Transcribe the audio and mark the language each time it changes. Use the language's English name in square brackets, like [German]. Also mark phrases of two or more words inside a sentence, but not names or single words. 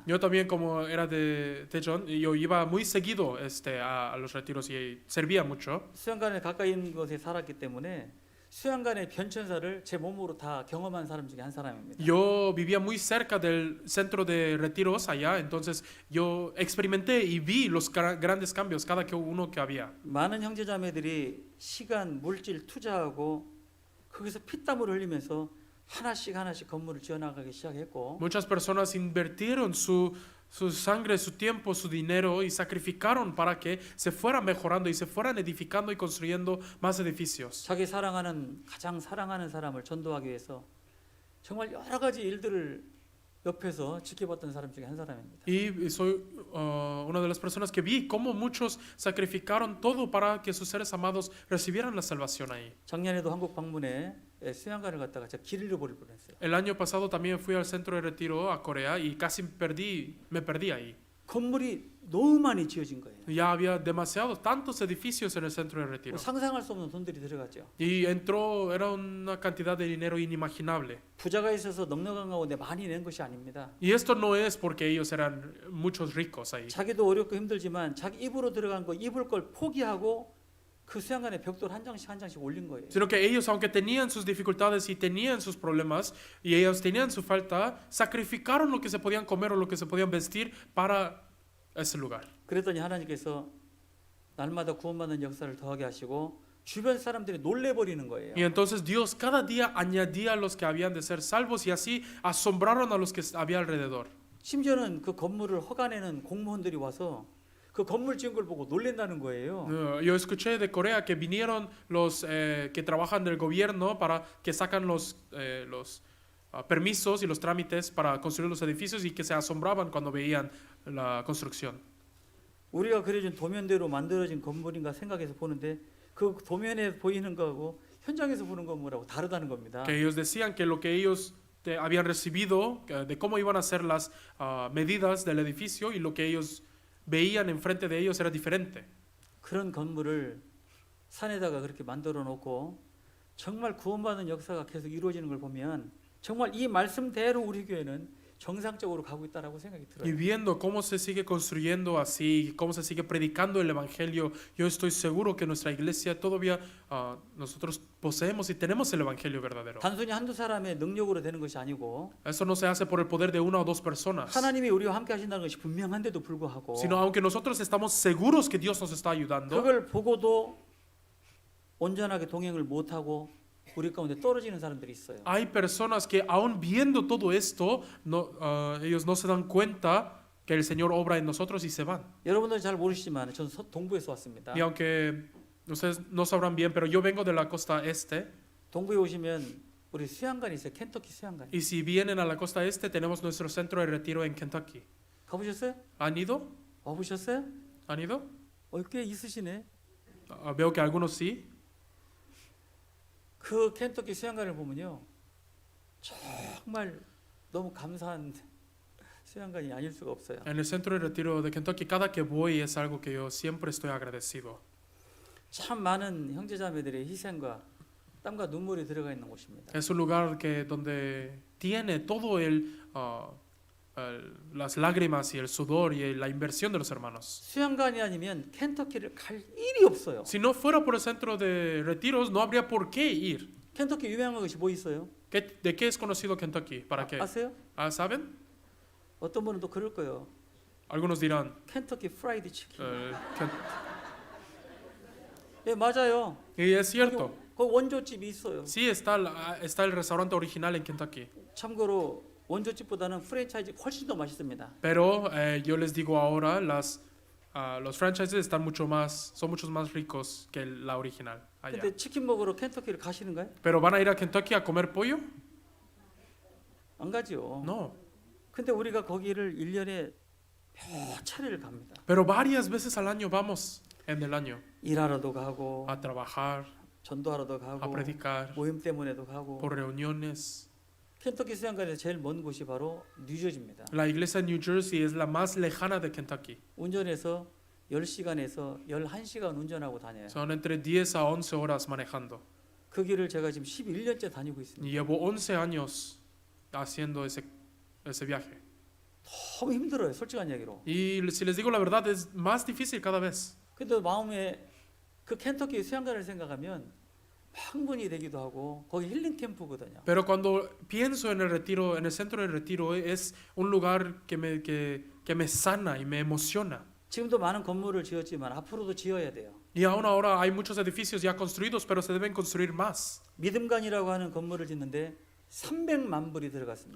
[Spanish] Yo también, como era de Daejeon, yo iba muy seguido a los retiros y servía mucho. [Korean] 수양관에 가까이 있는 곳에 살았기 때문에 수양관의 변천사를 제 몸으로 다 경험한 사람 중에 한 사람입니다. [Spanish] Yo vivía muy cerca del centro de retiros allá, entonces yo experimenté y vi los grandes cambios cada uno que había. [Korean] 많은 형제자매들이 시간, 물질 투자하고 거기서 피땀을 흘리면서 하나씩 건물을 지어나가기 시작했고 [Spanish] Muchas personas invirtieron su sangre, su tiempo, su dinero y sacrificaron para que se fueran mejorando y se fueran edificando y construyendo más edificios. [Korean] 자기 가장 사랑하는 사람을 전도하기 위해서 정말 여러 가지 일들을 옆에서 지켜봤던 사람 중에 한 사람입니다. [Spanish] Y soy una de las personas que vi cómo muchos sacrificaron todo para que sus seres amados recibieran la salvación ahí. [Korean] 작년에도 한국 방문에 수양관을 갔다가 제가 길 잃어버릴 뻔했어요. [Spanish] El año pasado también fui al centro de retiro a Corea y casi me perdí ahí. [Korean] 건물이 너무 많이 지어진 거예요. [Spanish] Ya había tantos edificios en el centro de retiro. [Korean] 상상할 수 없는 돈들이 들어갔죠. [Spanish] Y era una cantidad de dinero inimaginable. [Korean] 부자가 있어서 넉넉한 가운데 많이 낸 것이 아닙니다. [Spanish] Y esto no es porque ellos eran muchos ricos ahí, [Korean] 자기도 어렵고 힘들지만 자기 입으로 들어간 거 입을 걸 포기하고 그 수양관에 벽돌 한 장씩 올린 거예요. [Spanish] sino que ellos, aunque tenían sus dificultades y tenían sus problemas y ellos tenían su falta, sacrificaron lo que se podían comer o lo que se podían vestir para ese lugar. [Korean] 그랬더니 하나님께서 날마다 구원받는 역사를 더하게 하시고 주변 사람들이 놀래버리는 거예요. [Spanish] Y entonces Dios cada día añadía a los que habían de ser salvos y así asombraron a los que había alrededor. [Korean] 심지어는 그 건물을 허가내는 공무원들이 와서 그 건물 지은 걸 보고 놀랜다는 거예요. [Spanish] Yo escuché de Corea que vinieron los que trabajan del gobierno para que sacan los permisos y los trámites para construir los edificios y que se asombraban cuando veían la construcción. [Korean] 우리가 그려진 도면대로 만들어진 건물인가 생각해서 보는데 그 도면에 보이는 거하고 현장에서 보는 건물하고 다르다는 겁니다. [Spanish] Que ellos decían que lo que ellos habían recibido, de cómo iban a ser las medidas del edificio y lo que ellos veían enfrente de ellos era diferente. [Korean] 그런 건물을 산에다가 그렇게 만들어 놓고 정말 구원받는 역사가 계속 이루어지는 걸 보면 정말 이 말씀대로 우리 교회는 정상적으로 가고 있다라고 생각이 [Spanish] Y [Korean] 들어요. [Spanish] viendo cómo se sigue construyendo así, cómo se sigue predicando el evangelio, yo estoy seguro que nuestra iglesia todavía nosotros poseemos y tenemos el evangelio verdadero. [Korean] 단순히 한두 사람의 능력으로 되는 것이 아니고 [Spanish] Eso no se hace por el poder de una o dos personas, [Korean] 하나님이 우리와 함께 하신다는 것이 분명한데도 불구하고 [Spanish] sino aunque nosotros estamos seguros que Dios nos está ayudando, [Korean] 그걸 보고도 온전하게 동행을 못하고 우리 가운데 떨어지는 사람들이 있어요. [Spanish] hay personas que aún viendo todo esto, ellos no se dan cuenta que el Señor obra en nosotros y se van. [Korean] 여러분들 잘 모르시지만 저는 동부에서 왔습니다. [Spanish] Y aunque ustedes no sabrán bien, pero yo vengo de la costa este, [Korean] 동부에 오시면 우리 수양관이 있어요. 켄터키 수양관. [Spanish] y si vienen a la costa este, tenemos nuestro centro de retiro en Kentucky. [Korean] 가보셨어요? [Spanish] ¿Han ido? [Korean] 와보셨어요? [Spanish] ¿Han ido? [Korean] 꽤 있으시네. [Spanish] Veo que algunos sí. [Korean] 그 켄터키 수양관을 보면요, 정말 너무 감사한 수양관이 아닐 수가 없어요. [Spanish] En el centro de retiro de Kentucky, cada que voy es algo que yo siempre estoy agradecido. [Korean] 참 많은 형제자매들의 희생과 땀과 눈물이 들어가 있는 곳입니다. [Spanish] Es un lugar donde tiene todo las lágrimas y el sudor y la inversión de los hermanos. [Korean] 수양관이 아니면 켄터키를 갈 일이 없어요. [Spanish] Si no fuera por el centro de retiros, no habría por qué ir. [Korean] 켄터키 유명한 것이 뭐 있어요? [Spanish] ¿De qué es conocido Kentucky? ¿Para qué? [Korean] 아세요? [Spanish] ¿Saben? [Korean] 어떤 분은 또 그럴 거예요. [Spanish] Algunos dirán, [Korean] 켄터키 프라이드 치킨. [Spanish] Ken- [Korean] 예, 맞아요. [Spanish] y es cierto. [Korean] 거기 원조집이 있어요. [Spanish] Sí, está el restaurante original en Kentucky. [Korean] 참고로 원조집보다는 프랜차이즈 훨씬 더 맛있습니다. [Spanish] Pero yo les digo ahora, los franchises son mucho más ricos que la original allá. [Korean] 근데 치킨 먹으러 켄터키를 가시는가요? [Spanish] ¿Pero van a ir a Kentucky a comer pollo? [Korean] 안 가지요. [Spanish] No. [Korean] 근데 우리가 거기를 1년에 몇 차례를 갑니다. [Spanish] Pero varias veces al año vamos en el año [Korean] 일하러도 가고 [Spanish] a trabajar, [Korean] 전도하러도 [Spanish] a [Korean] 가고 [Spanish] predicar, [Korean] 모임 때문에도 가고. [Spanish] por reuniones. [Korean] 켄터키 수양관에서 제일 먼 곳이 바로 뉴저지입니다. [Spanish] La iglesia en New Jersey es la más lejana de Kentucky. [Korean] 운전해서 10시간에서 11시간 운전하고 다녀요. [Spanish] Son entre 10 a 11 horas manejando. [Korean] 그 길을 제가 지금 11년째 다니고 있습니다. [Spanish] Y llevo 11 años haciendo ese viaje. [Korean] 너무 힘들어요. 솔직한 얘기로. [Spanish] Y si les digo la verdad, es más difícil cada vez. [Korean] 근데 마음에 그 켄터키 수양관을 생각하면 흥분이 되기도 하고 거기 힐링 캠프거든요. [Spanish] Pero cuando pienso en el retiro, en el centro del retiro, es un lugar que me sana y me emociona. [Korean] 지금도 많은 건물을 지었지만 앞으로도 지어야 돼요. [Spanish] Y aún ahora hay muchos edificios ya construidos, pero se deben construir más. [Korean] 믿음관이라고 하는 건물을 짓는데 300만 불이 들어갔습니다.